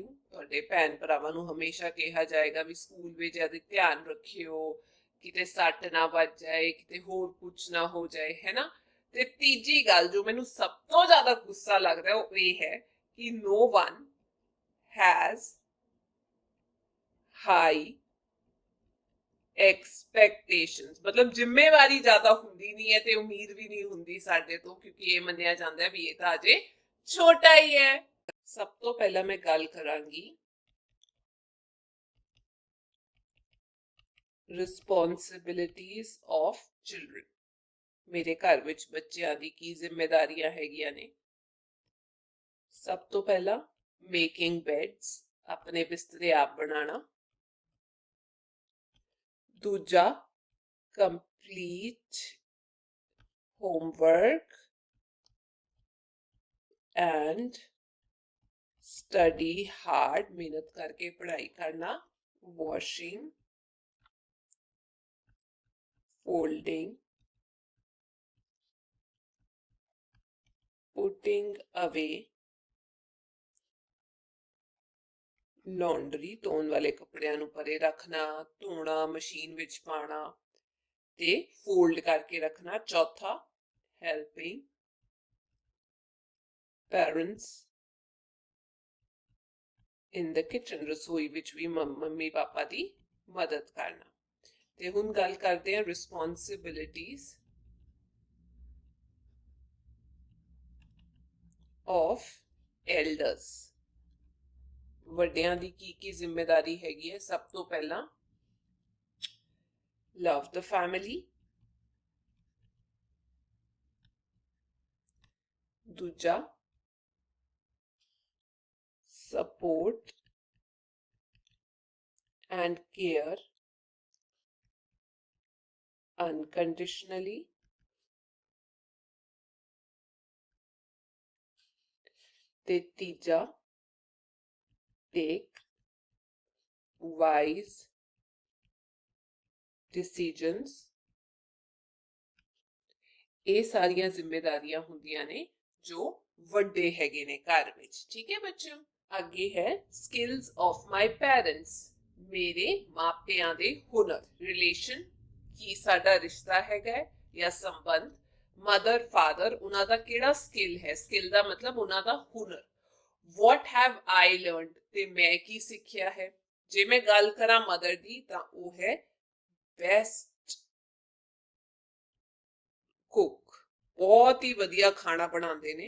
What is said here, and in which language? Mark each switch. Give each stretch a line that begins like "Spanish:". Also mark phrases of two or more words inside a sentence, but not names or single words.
Punjabi: ਤੁਹਾਡੇ ਭੈਣ ਭਰਾਵਾਂ ਨੂੰ ਹਮੇਸ਼ਾ ਕਿਹਾ ਜਾਏਗਾ ਵੀ ਸਕੂਲ ਵਿੱਚ ਇਹਦਾ ਧਿਆਨ ਰੱਖਿਓ, ਕਿਤੇ ਸੱਟ ਨਾ ਵੱਜ ਜਾਏ, ਕਿਤੇ ਹੋਰ ਕੁਝ ਨਾ ਹੋ ਜਾਏ, ਹੈ ਨਾ। ਤੇ ਤੀਜੀ ਗੱਲ ਜੋ ਮੈਨੂੰ ਸਭ ਤੋਂ ਜ਼ਿਆਦਾ ਗੁੱਸਾ ਲੱਗਦਾ ਉਹ ਇਹ ਹੈ ਕਿ
English: no one has high expectations।
Punjabi: ਮਤਲਬ ਜ਼ਿੰਮੇਵਾਰੀ ਜ਼ਿਆਦਾ ਹੁੰਦੀ ਨਹੀਂ ਹੈ ਤੇ ਉਮੀਦ ਵੀ ਨਹੀਂ ਹੁੰਦੀ ਸਾਡੇ ਤੋਂ, ਕਿਉਂਕਿ ਇਹ ਮੰਨਿਆ ਜਾਂਦਾ ਹੈ ਵੀ ਇਹ ਤਾਂ ਅਜੇ ਛੋਟਾ ਹੀ ਹੈ। ਸਭ ਤੋਂ ਪਹਿਲਾਂ ਮੈਂ ਗੱਲ ਕਰਾਂਗੀ
English: responsibilities of children।
Punjabi: ਮੇਰੇ ਘਰ ਵਿੱਚ ਬੱਚਿਆਂ ਦੀ ਕੀ ਜ਼ਿੰਮੇਵਾਰੀਆਂ ਹੈਗੀਆਂ ਨੇ? ਸਭ ਤੋਂ ਪਹਿਲਾਂ,
English: making beds,
Punjabi: ਆਪਣੇ ਬਿਸਤਰੇ ਆਪ ਬਣਾਉਣਾ। ਦੂਜਾ,
English: complete homework and study hard,
Punjabi: ਮਿਹਨਤ ਕਰਕੇ ਪੜ੍ਹਾਈ ਕਰਨਾ। ਵਾਸ਼ਿੰਗ,
English: folding, putting away laundry,
Punjabi: ਧੋਣ ਵਾਲੇ ਕੱਪੜਿਆਂ ਨੂੰ ਪਰੇ ਰੱਖਣਾ, ਧੋਣਾ, ਮਸ਼ੀਨ ਵਿੱਚ ਪਾਣਾ ਤੇ ਫੋਲਡ ਕਰਕੇ ਰੱਖਣਾ। ਚੌਥਾ,
English: helping parents in the kitchen,
Punjabi: ਰਸੋਈ ਵਿੱਚ ਵੀ ਮੰਮੀ ਪਾਪਾ ਦੀ ਮਦਦ ਕਰਨਾ। ਤੇ ਹੁਣ ਗੱਲ ਕਰਦੇ ਹਾਂ
English: responsibilities of elders।
Punjabi: ਵੱਡਿਆਂ ਦੀ ਕੀ ਕੀ ਜ਼ਿੰਮੇਵਾਰੀ ਹੈਗੀ ਹੈ? ਸਭ ਤੋਂ ਪਹਿਲਾਂ,
English: love the family।
Punjabi: ਦੂਜਾ,
English: support and care unconditionally।
Punjabi: ਤੇ ਤੀਜਾ,
English: take wise decisions।
Punjabi: ਇਹ ਸਾਰੀਆਂ ਜ਼ਿੰਮੇਵਾਰੀਆਂ ਹੁੰਦੀਆਂ ਨੇ ਜੋ ਵੱਡੇ ਹੈਗੇ ਨੇ ਘਰ ਵਿੱਚ। ਠੀਕ ਹੈ ਬੱਚਿਓ, ਅੱਗੇ ਹੈ
English: skills of my parents,
Punjabi: ਮੇਰੇ ਮਾਪਿਆਂ ਦੇ ਹੁਨਰ। ਰਿਲੇਸ਼ਨ, ਕੀ ਸਾਡਾ ਰਿਸ਼ਤਾ ਹੈਗਾ ਜਾਂ ਸੰਬੰਧ।
English: mother father,
Punjabi: ਉਹਨਾਂ ਦਾ ਕਿਹੜਾ ਸਕਿੱਲ ਹੈ? ਸਕਿੱਲ ਦਾ ਮਤਲਬ ਉਹਨਾਂ ਦਾ ਹੁਨਰ।
English: what have I learned,
Punjabi: ਤੇ ਮੈਂ ਕੀ ਸਿੱਖਿਆ ਹੈ। ਜੇ ਮੈਂ ਗੱਲ ਕਰਾਂ ਮਦਰ ਦੀ ਤਾਂ ਉਹ ਹੈ
English: best cook,
Punjabi: ਬਹੁਤ ਹੀ ਵਧੀਆ ਖਾਣਾ ਬਣਾਉਂਦੇ ਨੇ।